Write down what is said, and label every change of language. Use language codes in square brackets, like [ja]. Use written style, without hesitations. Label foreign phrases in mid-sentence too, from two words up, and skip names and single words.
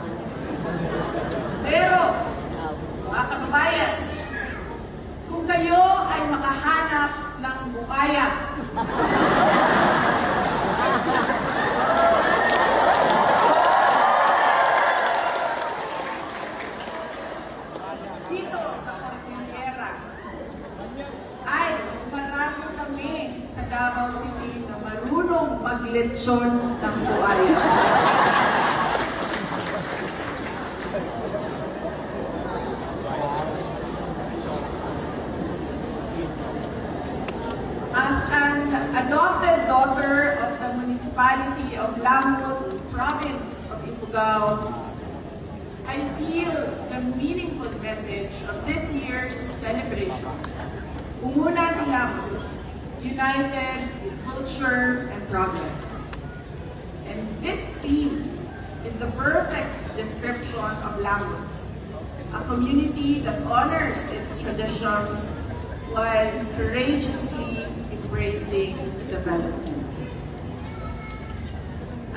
[tl] Pero, mga kababayan, kung kayo ay makahanap ng bukaya, dito sa Cordillera, ay marami kami sa Davao City na marunong maglechon ng buhaya. [en] As an adopted daughter of the municipality of Lamut, province of Ifugao, I feel the meaningful message of this year's celebration. [ilo] Umunan ni Lamut, [en] united in culture and progress. And this theme is the perfect description of Lamut, a community that honors its traditions while courageously embracing development.